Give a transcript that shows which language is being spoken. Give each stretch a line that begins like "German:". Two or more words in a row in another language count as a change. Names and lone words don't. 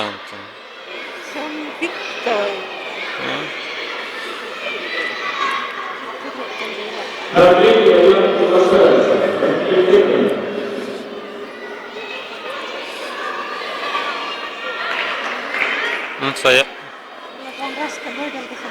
Estonian: See on pikk.
Russian: Андрей Иван приглашается. Университету.
Estonian: Sai. On raske võidelda seal.